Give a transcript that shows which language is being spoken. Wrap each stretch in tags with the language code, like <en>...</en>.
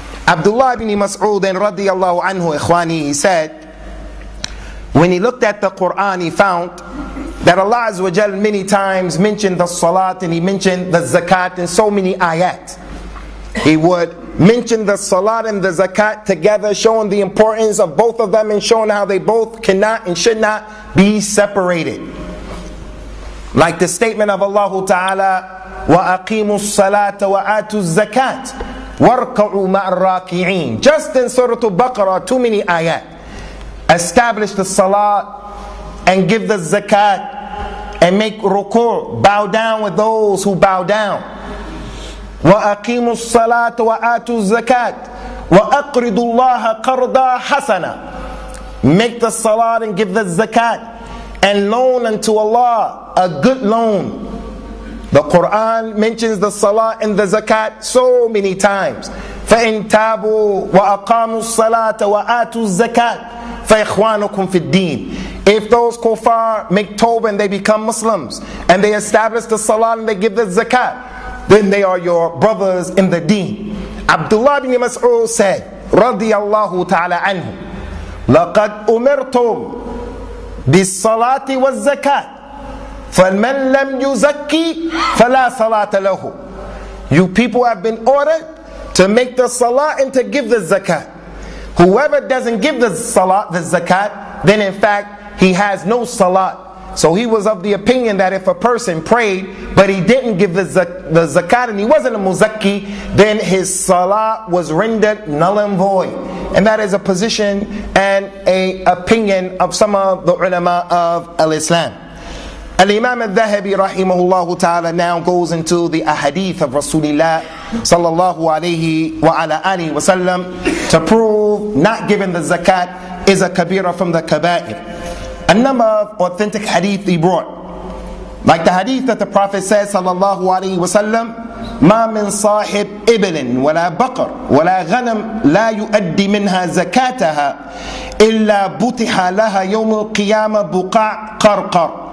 <en>Abdullah ibn Mas'ud radiyallahu anhu, ikhwani, he said, when he looked at the Quran, he found that Allah Azza wa Jal many times mentioned the salat and He mentioned the zakat in so many ayat. He would mention the salat and the zakat together, showing the importance of both of them and showing how they both cannot and should not be separated. Like the statement of Allah Ta'ala,</en> <ar>وَأَقِيمُوا الصَّلَاةَ وَآتُوا الزَّكَاةَ وَارْكَعُوا مَعَ الرَّاكِعِينَ.</ar> <en>Just in Surah Al-Bukhaari, too many ayat. Establish the salat and give the zakat and make ruku', bow down with those who bow down.</en> <ar>وَأَقِيمُوا الصَّلَاةَ وَآتُوا الزَّكَاةَ وَأَقْرِضُوا اللَّهَ قَرْضًا حَسَنًا.</ar> <en>Make the salat and give the zakat and loan unto Allah a good loan. The Quran mentions the salat and the zakat so many times.</en> <ar>فَإِن تَابُوا وَأَقَامُوا الصَّلَاةَ وَآتُوا الزَّكَاةَ فَإِخْوَانُكُمْ فِي الدِّينِ.</ar> <en>If those kuffar make tawbah and they become Muslims and they establish the salat and they give the zakat, then they are your brothers in the deen. Abdullah ibn Mas'ud said, radiyallahu ta'ala anhu,</en> <ar>لَقَدْ أُمِرْتُمْ بِالصَّلَاةِ وَالزَّكَاةِ فَمَنْ لَمْ يُزَكِّي فَلَا صَلَاةَ لَهُ.</ar> <en>You people have been ordered to make the salat and to give the zakat. Whoever doesn't give the salat, the zakat, then in fact he has no salat. So he was of the opinion that if a person prayed but he didn't give the zakat and he wasn't a muzakki, then his salat was rendered null and void. And that is a position and a opinion of some of the ulama of al-Islam. Al-Imam al-Dhahabi rahimahullah ta'ala now goes into the hadeeth of Rasulullah sallallahu alayhi wa ala alihi wa sallam to prove not giving the zakat is a kabira from the kaba'ir. A number of authentic hadith he brought. Like the hadith that the Prophet says sallallahu alayhi wa sallam,</en> <ar>ما من صاحب إبل ولا بقر ولا غنم لا يؤدي منها زكاتها إلا بطح لها يوم القيامة بقاع قرقر</ar>